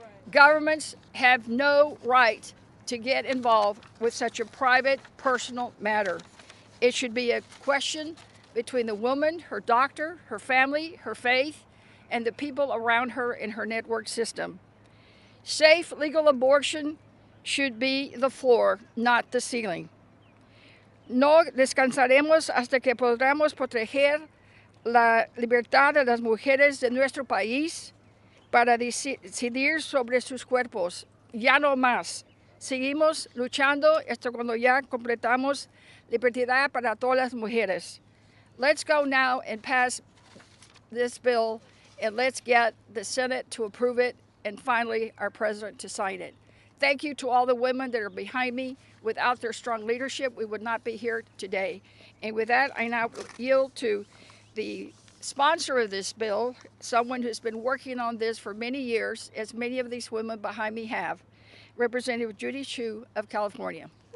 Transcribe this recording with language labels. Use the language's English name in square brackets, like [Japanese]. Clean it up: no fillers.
[English] Governments have no right to get involved with such a private, personal matter. It should be a question between the woman, her doctor, her family, her faith, and the people around her in her network system. Safe, legal abortion should be the floor, not the ceiling. [Spanish] No descansaremos hasta que podamos proteger la libertad de las mujeres de nuestro país para decidir sobre sus cuerpos. Ya no más. Seguimos luchando hasta cuando ya completamos libertad para todas las mujeres. [English] Let's go now and pass this bill, and let's get the Senate to approve it, and finally our president to sign it. Thank you to all the women that are behind me. Without their strong leadership, we would not be here today. And with that, I now yield to the sponsor of this bill, someone who's been working on this for many years, as many of these women behind me have, Representative Judy Chu of California.